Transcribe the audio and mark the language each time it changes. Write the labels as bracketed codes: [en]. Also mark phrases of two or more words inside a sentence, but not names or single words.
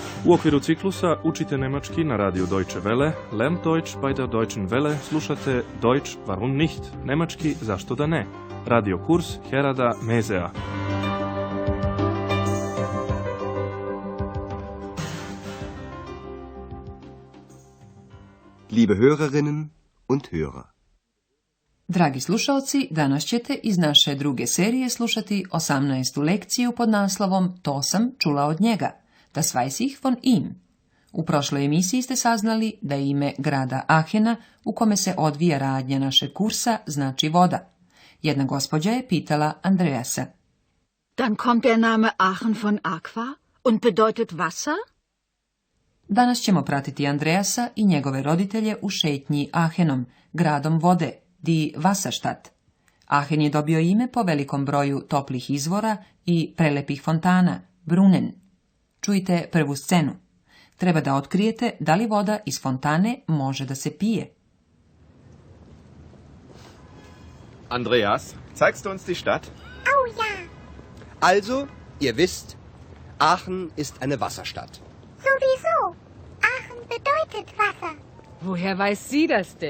[sr] U okviru ciklusa učite nemački na radiju Deutsche Welle, [de] Lernt Deutsch bei der Deutschen Welle, [sr] slušate Deutsch warum nicht, nemački zašto da ne, radio kurs Herada Mezea. [de] Liebe Hörerinnen und Hörer. [sr] Dragi slušalci, danas ćete iz naše druge serije slušati 18. lekciju pod naslovom To sam čula od njega, [de] das weiß ich von ihm. [sr] U prošloj emisiji ste saznali da ime grada Aachena, u kome se odvija radnja našeg kursa, znači voda. Jedna gospođa je pitala Andreasa. [de] Dann kommt der Name Aachen von Aqua und bedeutet Wasser? [sr] Danas ćemo pratiti Andreasa i njegove roditelje u šetnji Aachenom, gradom vode, [de] die Wasserstadt. [sr] Aachen je dobio ime po velikom broju toplih izvora i prelepih fontana, Brunnen. Čujte prvu scenu. Treba da otkrijete da li voda iz fontane može da se pije. [de] Andreas, zeigst du uns die Stadt? Oh ja. Also, ihr wisst, Aachen ist eine Wasserstadt. Sowieso. Aachen bedeutet Wasser. Woher weiß sie das denn?